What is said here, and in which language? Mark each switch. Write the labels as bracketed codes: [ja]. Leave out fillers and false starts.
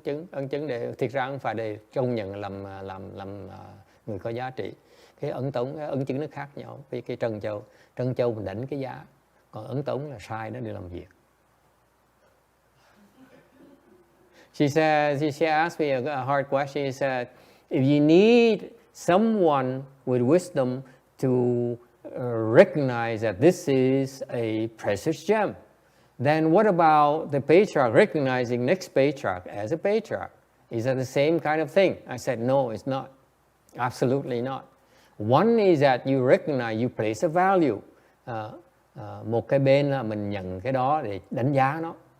[vi] Ấn chứng để thiệt ra không phải để công nhận làm người có giá trị. Cái ấn chứng nó khác nhau. Với cái trân châu mình đánh cái giá, còn ấn tống là sai nó đi làm việc. [en] She asked me a hard question. She said, if you need someone with wisdom to recognize that this is a precious gem, then what about the patriarch recognizing next patriarch as a patriarch? Is that the same kind of thing? I said, no, it's not. Absolutely not. One is that you recognize, you place a value. [vi] Một cái bên là mình nhận cái đó để đánh giá nó.